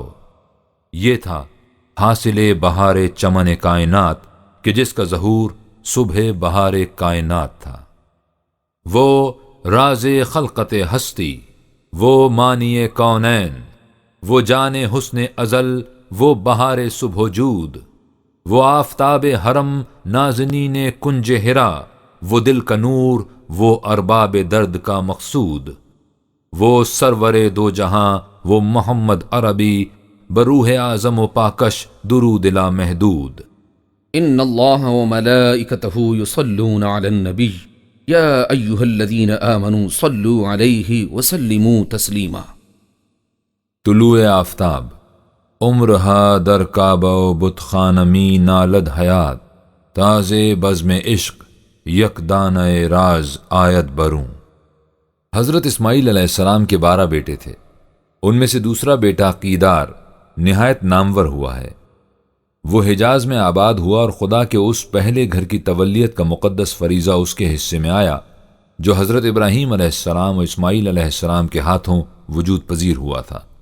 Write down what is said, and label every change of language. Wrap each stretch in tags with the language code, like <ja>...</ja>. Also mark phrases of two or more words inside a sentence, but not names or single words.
<ur>یہ تھا حاصل بہار چمن کائنات کہ جس کا ظہور صبح بہار کائنات تھا۔ وہ راز خلقت ہستی، وہ معنی کونین، وہ جان حسن ازل، وہ بہار صبح وجود، وہ آفتاب حرم نازنین کنج ہرا، وہ دل کا نور، وہ ارباب درد کا مقصود، وہ سرور دو جہاں، وہ محمد عربی،</ur> <fa>بروح اعظم و پاکش درود لا محدود۔</fa> <ar>ان اللہ وملائکتہ یصلون علی النبی یا ایہا الذین آمنوا صلوا علیہ وسلموا تسلیما۔</ar> <fa>طلوع آفتاب، عمرہا در کعبہ و بت خانمی نالد حیات، تازے بزم عشق یک دانہ راز آیت بروں۔</fa> <ur>حضرت اسماعیل علیہ السلام کے 12 بیٹے تھے، ان میں سے دوسرا بیٹا قیدار نہایت نامور ہوا ہے۔ وہ حجاز میں آباد ہوا اور خدا کے اس پہلے گھر کی تولیت کا مقدس فریضہ اس کے حصے میں آیا جو حضرت ابراہیم علیہ السلام و اسماعیل علیہ السلام کے ہاتھوں وجود پذیر ہوا تھا۔</ur>